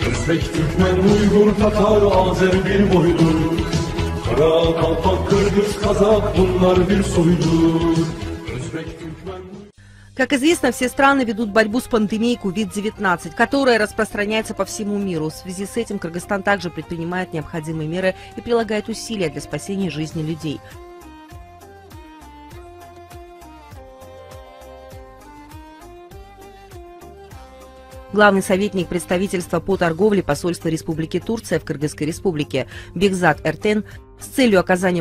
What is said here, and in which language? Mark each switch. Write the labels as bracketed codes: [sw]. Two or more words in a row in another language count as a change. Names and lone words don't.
[tr] Özbek, Türkmen, Uygur, Tatar, Azer bir boydur. Kara, Kalpak, Kırgız, Kazak bunlar bir soydur. Özbek, Türkmen... [ru] Как известно, все страны ведут борьбу с пандемией COVID-19, которая распространяется по всему миру. В связи с этим Кыргызстан также предпринимает необходимые меры и прилагает усилия для спасения жизни людей. Главный советник представительства по торговле посольства Республики Турция в Кыргызской Республике Бекзат Эртен с целью оказания